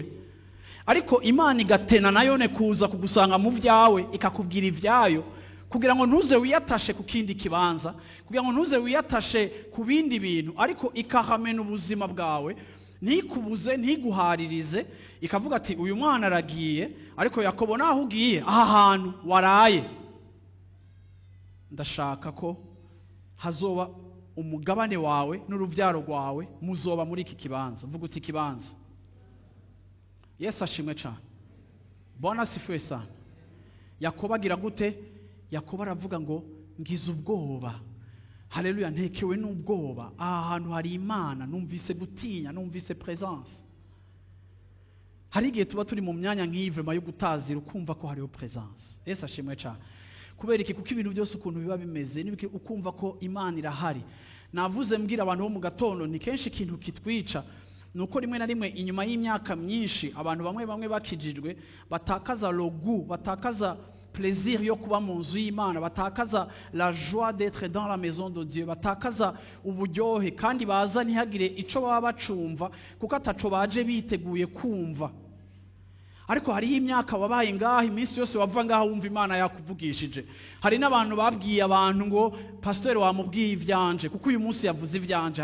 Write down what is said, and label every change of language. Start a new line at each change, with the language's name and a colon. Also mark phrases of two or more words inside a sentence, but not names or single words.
Rundi: ariko Imana igatena nayone kuza kugusanga mu vyawe ikakubwira ivyayo, kugira ngo ntuze wiyatashe ku kindi kibanza, kugira ngo ntuze wiyatashe ku bindi bintu, ariko ikahamena ubuzima bwawe, ntikubuze, ntiguharirize, ikavuga ati uyu mwana aragiye, ariko Yakobo naho ugiye aha hantu waraye, ndashaka ko hazoba umugabane wawe n'uruvyaro rwawe muzoba muri iki kibanza. Vuga uti kibanza. Yesu ashimwe cyane.
Swahili: Bwana sifiwe sana.
Rundi: Yakobo agira gute? Yakobo aravuga ngo ngize ubwoba. Haleluya. Ntekewe n'ubwoba. Aha hantu hari Imana, numvise gutinya, numvise presence. Hari igihe tuba turi mu myanya nk'ivema yo gutazira ukumva ko hariho presence. Yesu ashimwe cyane. Kubera iki? Kuko ibintu byose ukuntu biba bimeze ukumva ko Imana irahari. Navuze mbwira abantu bo mu gatondo, ni kenshi ikintu kitwica nuko rimwe na rimwe inyuma y'imyaka myinshi abantu bamwe bamwe bakijijwe batakaza logu, batakaza plaisir yo kuba mu nzu y'Imana, batakaza
French: la joie d'être dans la maison de Dieu,
Rundi: batakaza uburyohe kandi baza ntihagire ico baba bacumva kuko ataco baje biteguye kumva. Ariko hariho imyaka wabaye ngaho iminsi yose wava ngaho wumva Imana yakuvugishije. Hari n'abantu babwiye abantu ngo pastor wamubwiye ivyanje kuko uyu munsi yavuze ivyanje.